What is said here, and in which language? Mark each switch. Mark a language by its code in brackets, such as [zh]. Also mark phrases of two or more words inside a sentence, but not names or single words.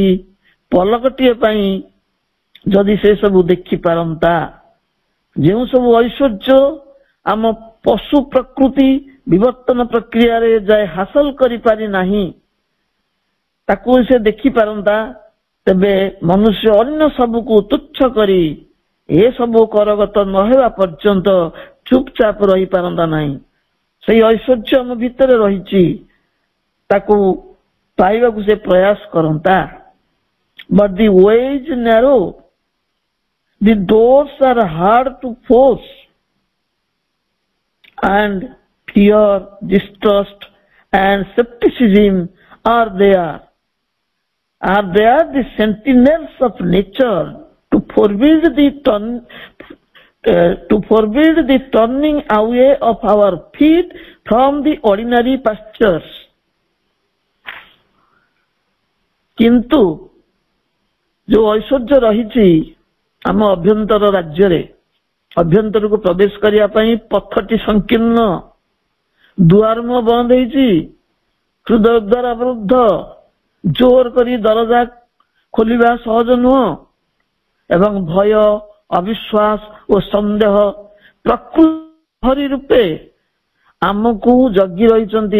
[or] ପଲକଟିଏ ପାଇଁ ଯଦି ସେ ସବୁ ଦେଖିପାରନ୍ତା, ଯେଉଁ ସବୁ ଐଶ୍ୱର୍ଯ୍ୟ ଆମ ପଶୁ ପ୍ରକୃତି ବିବର୍ତ୍ତନ ପ୍ରକ୍ରିୟାରେ ଯାଏ ହାସଲ କରିପାରି ନାହିଁ, ତାକୁ ସେ ଦେଖିପାରନ୍ତା, ତେବେ ମନୁଷ୍ୟ ଅନ୍ୟ ସବୁକୁ ତୁଚ୍ଛ କରି ଏସବୁ କରଗତ ନ ହେବା ପର୍ଯ୍ୟନ୍ତ ଚୁପଚାପ ରହିପାରନ୍ତା ନାହିଁ। ସେଇ ଐଶ୍ୱର୍ଯ୍ୟ ଆମ ଭିତରେ ରହିଛି, ତାକୁ ପାଇବାକୁ ସେ ପ୍ରୟାସ କରନ୍ତା। [en] But the way is narrow, the doors are hard to force, and fear, distrust and skepticism are there the sentinels of nature to forbid the turning away of our feet from the ordinary pastures. [or] କିନ୍ତୁ ଯୋଉ ଐଶ୍ୱର୍ଯ୍ୟ ରହିଛି ଆମ ଅଭ୍ୟନ୍ତର ରାଜ୍ୟରେ, ଅଭ୍ୟନ୍ତରକୁ ପ୍ରବେଶ କରିବା ପାଇଁ ପଥଟି ସଂକୀର୍ଣ୍ଣ, ଦୁଆର ବନ୍ଦ ହେଇଛି, ହୃଦୟ ଦ୍ୱାର ଅବରୁଦ୍ଧ, ଜୋର କରି ଦରଜା ଖୋଲିବା ସହଜ ନୁହଁ, ଏବଂ ଭୟ, ଅବିଶ୍ୱାସ ଓ ସନ୍ଦେହ ପ୍ରକୃତି ରୂପେ ଆମକୁ ଜଗି ରହିଛନ୍ତି।